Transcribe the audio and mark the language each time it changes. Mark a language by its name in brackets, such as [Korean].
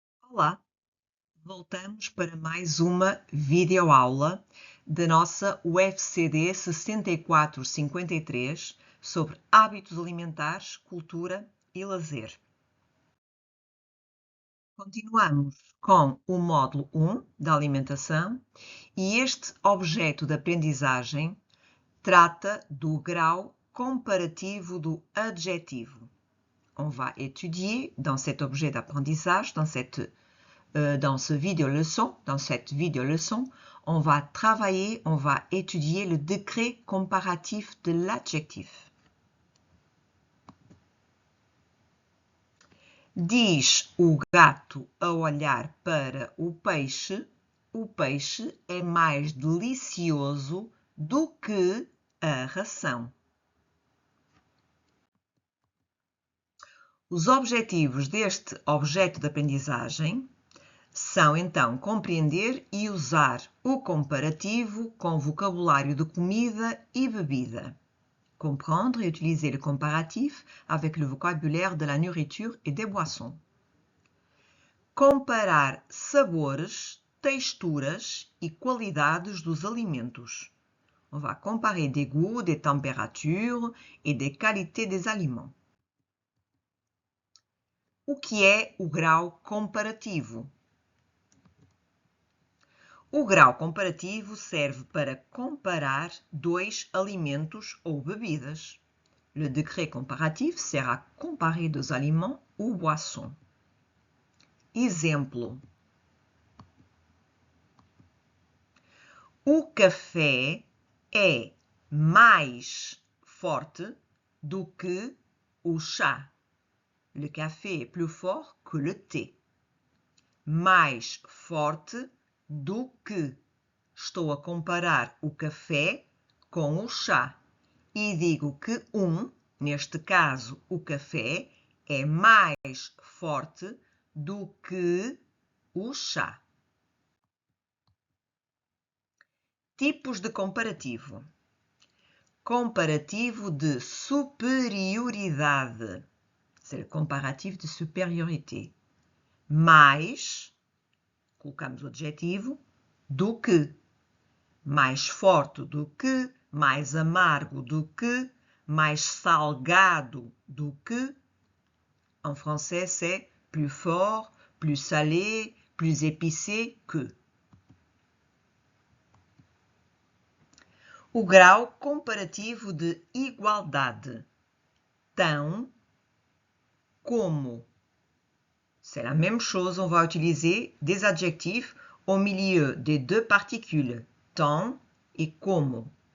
[Portuguese] Olá, voltamos para mais uma videoaula da nossa UFCD 6453 sobre hábitos alimentares, cultura e lazer. Continuamos com o módulo 1 da alimentação e este objeto de aprendizagem trata do grau comparativo do adjetivo. [French] On va étudier dans cet objet d'apprentissage, dans cette vidéo-leçon, on va travailler, on va étudier le degré comparatif de l'adjectif. [Portuguese] Diz o gato a olhar para o peixe é mais delicioso do que a ração. Os objetivos deste objeto de aprendizagem são, então, compreender e usar o comparativo com vocabulário de comida e bebida. [French] Comprendre et utiliser le comparatif avec le vocabulaire de la nourriture et des boissons. [Portuguese] Comparar sabores, texturas e qualidades dos alimentos. [French] On va comparer des goûts, des températures et des qualités des aliments. [Portuguese] O que é o grau comparativo? O grau comparativo serve para comparar dois alimentos ou bebidas. [French] Le degré comparatif sert à comparer deux aliments ou boissons. [Portuguese] Exemplo. O café é mais forte do que o chá. [French] Le café est plus fort que le thé. [Portuguese] Mais forte do que. Estou a comparar o café com o chá e digo que neste caso o café, é mais forte do que o chá. Tipos de comparativo. Comparativo de superioridade. [French] C'est le comparatif de supériorité. [Portuguese] Mais, colocamos o adjetivo, do que. Mais forte do que, mais amargo do que, mais salgado do que. [French] En français, c'est plus fort, plus salé, plus épicé que. [Portuguese] O grau comparativo de igualdade. [French] Tão, como. C'est la même chose, on va utiliser des adjectifs au milieu des deux particules, tão e como.